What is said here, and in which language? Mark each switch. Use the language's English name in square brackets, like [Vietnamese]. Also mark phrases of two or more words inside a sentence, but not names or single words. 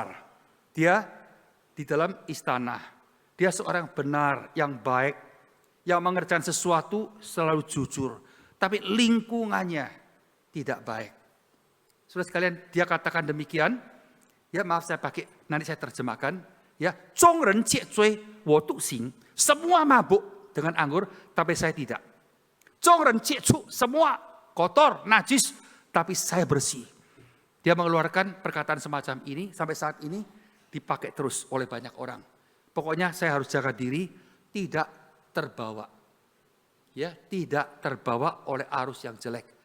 [Indonesian] Dia di dalam istana. Dia seorang benar, yang baik, yang mengerjakan sesuatu selalu jujur. Tapi lingkungannya tidak baik. Saudara sekalian, dia katakan demikian. Ya maaf saya pakai, nanti saya terjemahkan. Ya, [Chinese] 众人皆醉我独醒. [Indonesian] Semua mabuk dengan anggur, tapi saya tidak. [Chinese] 众人皆出, [Indonesian] semua kotor, najis, tapi saya bersih. Dia mengeluarkan perkataan semacam ini, sampai saat ini dipakai terus oleh banyak orang. Pokoknya saya harus jaga diri, tidak terbawa. Ya, tidak terbawa oleh arus yang jelek.